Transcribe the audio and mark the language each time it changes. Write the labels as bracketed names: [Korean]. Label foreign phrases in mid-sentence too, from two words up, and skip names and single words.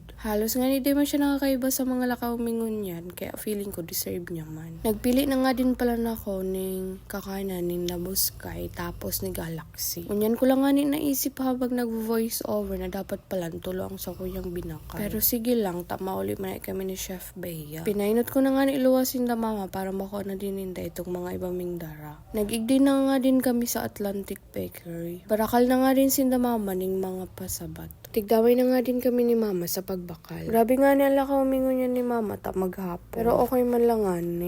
[Rinconada Bikol] Halos nga ni di man siya nakakaiba sa mga lakaw mingon yan kaya feeling ko deserve niya man. Nagpili na nga din pala na ako ng kakanan ni Nabuskay tapos ni Galaxy. Unyan ko lang nga ni naisip habang nag-voice over na dapat pala tulong sa kuyang binakay. Pero sige lang, tama ulit man kami ni Chef Bea. Pinainot ko na nga ni iluwasin da Mama para makuha na din ninda itong mga ibang mingdara. Nag-igdi na nga din kami sa Atlantic Bakery. Barakal na nga din sinda Mama ning mga pasabat. Tigdaway na nga din kami ni Mama sa pagbakal. Grabe nga nila kaumingon niya ni Mama ta maghapon. Pero okay man lang nga ni.